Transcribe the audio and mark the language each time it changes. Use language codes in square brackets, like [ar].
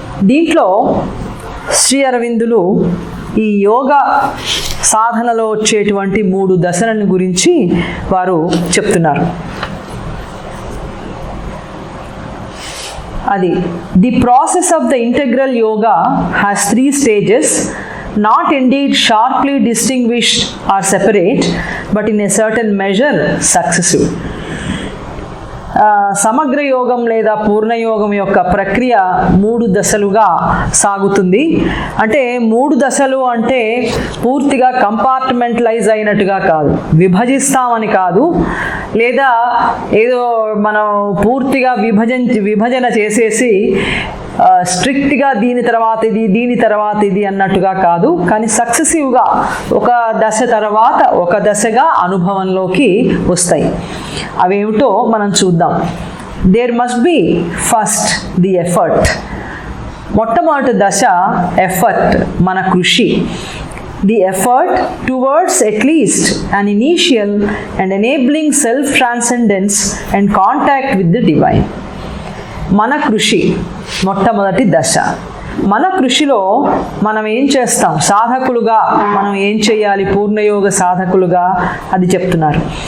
[te] దీంట్లో శ్రీ అరవిందులు ఈ యోగా సాధనలో వచ్చేటువంటి 3 దశలను గురించి వారు చెప్తున్నారు. [en] అది the process of the integral yoga has 3 stages, not indeed sharply distinguished or separate, but in a certain measure successive. [te] సమగ్ర యోగం లేదా పూర్ణయోగం యొక్క ప్రక్రియ 3 దశలుగా సాగుతుంది. అంటే 3 దశలు అంటే పూర్తిగా కంపార్ట్మెంటలైజ్ అయినట్టుగా కాదు, విభజిస్తామని కాదు, లేదా ఏదో మనం పూర్తిగా విభజన చేసేసి స్ట్రిక్ట్గా దీని తర్వాత ఇది, దీని తర్వాత ఇది అన్నట్టుగా కాదు. కానీ సక్సెసివ్గా ఒక దశ తర్వాత ఒక దశగా అనుభవంలోకి వస్తాయి. అవేమిటో మనం చూద్దాం. [en] There must be first the effort. [te] మొట్టమొదటి దశ ఎఫర్ట్, మన కృషి. [en] the effort towards at least an initial and enabling self-transcendence and contact with the divine. [te] మన కృషి మొట్టమొదటి దశ. మన కృషిలో మనం ఏం చేస్తాం, సాధకులుగా మనం ఏం చేయాలి, పూర్ణయోగ సాధకులుగా అది చెప్తున్నారు.